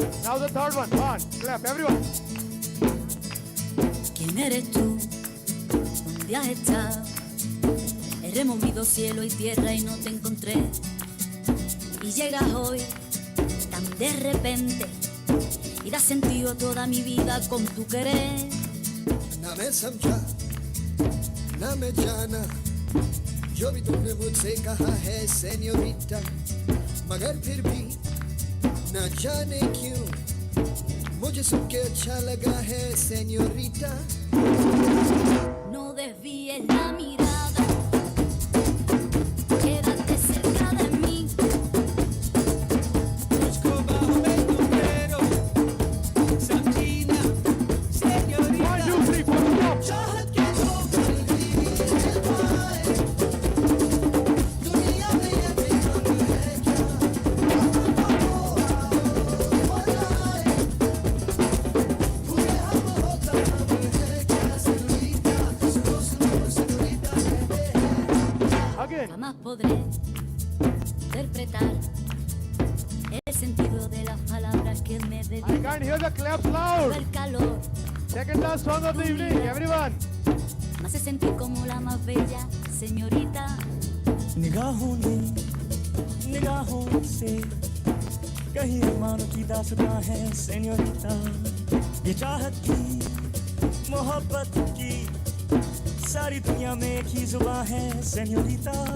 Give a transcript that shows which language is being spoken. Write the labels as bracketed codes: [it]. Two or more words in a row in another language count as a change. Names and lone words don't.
[en] Now the third one. Come on, clap, everyone. [es] ¿Quién eres tú? ¿Dónde has estado? He removido cielo y tierra y no te encontré. Y llegas hoy tan de repente y das sentido a toda mi vida con tu querer. [hi] ना मैं समझा ना मैं जाना जो भी तुमने मुझसे कहा है सेन्योरिटा, मगर फिर भी ना जाने क्यों मुझे सुन के अच्छा लगा है सेन्योरिटा. [es] No desvíes la mirada, quédate cerca de mí. [hi] मुझको बाहों में तुम ले लो, समझी ना सेन्योरिटा. [en] 1, 2, 3, 4, stop. [hi] चाहत के दो पल भी मिल पाए, दुनिया में ये भी हम है क्या. पूरे हम होता हम है क्या सेन्योरिटा. सुनो सुनो सेन्योरिटा कहते हैं. [en] Again. [es] Jamás podré interpretar el sentido de las palabras que me [en] I [es] dedican. [en] can't hear the claps loud. [es] El calor [en] Second last song of the evening, everyone. [es] me hace sentir como la más bella señorita. [hi] निगाहों ने निगाहों से कहीं अरमानों की दास्तां है सेन्योरिटा. ये चाहत की मोहब्बत की सारी दुनिया में एक ही जुबान है सेन्योरिटा.